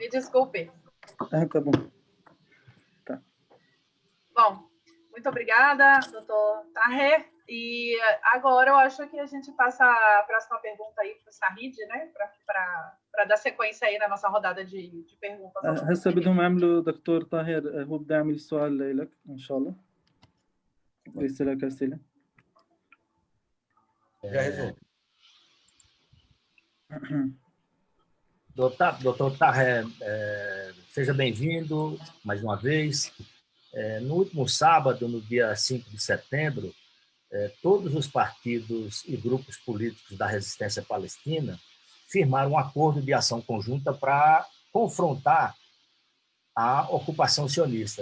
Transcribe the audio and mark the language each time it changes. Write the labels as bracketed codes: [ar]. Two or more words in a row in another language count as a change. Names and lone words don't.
[pt] Me desculpe. Ah, tá bom. Tá. Bom, muito obrigada, doutor Taher. E agora eu acho que a gente passa a próxima pergunta aí para o Sahid, né? Para dar sequência aí na nossa rodada de perguntas. [ar] هسه بدهم يعملوا دكتور طاهر هو بده يعمل سؤال لك إن شاء الله ليس لك أسئلة. جاهزون. [pt] Doutor Taher, seja bem-vindo mais uma vez. No último sábado, no dia 5 de setembro, todos os partidos e grupos políticos da resistência palestina firmaram um acordo de ação conjunta para confrontar a ocupação sionista.